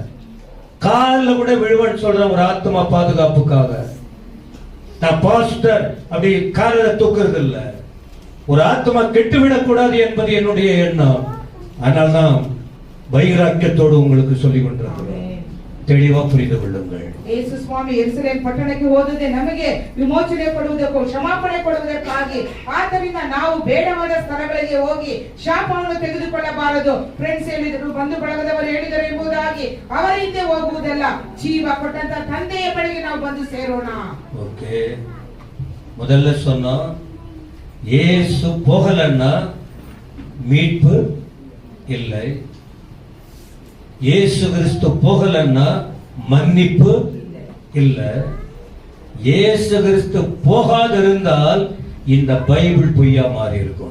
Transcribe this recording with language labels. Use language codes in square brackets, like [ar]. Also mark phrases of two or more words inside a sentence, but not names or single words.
[ta] காலில் கூட விழுவன்னு சொல்றேன் ஒரு ஆத்மா பாதுகாப்புக்காக. நான் பாஸ்டர் அப்படி காலில தூக்குறது இல்ல. ஒரு ஆத்மா கெட்டுவிடக் கூடாது என்பது என்னுடைய எண்ணம். அதனால்தான் வைராக்கியத்தோடு உங்களுக்கு சொல்லிக் கொண்டிருக்கிறேன். தெளிவா புரிந்து கொள்ளுங்கள். [kn] ಯೇಸು ಸ್ವಾಮಿ ಯೆರೂಸಲೇಮ್ ಪಟ್ಟಣಕ್ಕೆ ಹೋದದೆ ನಮಗೆ ವಿಮೋಚನೆ ಕೊಡುವುದಕ್ಕೂ ಕ್ಷಮಾಪಣೆ ಕೊಡುವುದಕ್ಕಾಗಿ. ಆದ್ದರಿಂದ ನಾವು ಬೇಡವಾದ ಸ್ಥಳಗಳಿಗೆ ಹೋಗಿ ಶಾಪವನ್ನು ತೆಗೆದುಕೊಳ್ಳಬಾರದು. ಫ್ರೆಂಡ್ಸ್ ಹೇಳಿದರು, ಬಂಧು ಬಳಗದವರು ಹೇಳಿದರು ಎಂಬುದಾಗಿ ಅವರ ಹಿಂದೆ ಹೋಗುವುದಲ್ಲ. ಜೀವ ಕೊಟ್ಟಂತ ತಂದೆಯ ಬಳಿಗೆ ನಾವು ಬಂದು ಸೇರೋಣ. [ta] ஓகே, முதல்ல சொன்னோம், இயேசு போகலன்னா மீட்பு இல்லை. இயேசு கிறிஸ்து போகலன்னா மன்னிப்பு இல்லை. இயேசு கிறிஸ்து போகாதிருந்தால் இந்த பைபிள் பொய்யா மாறி இருக்கும்.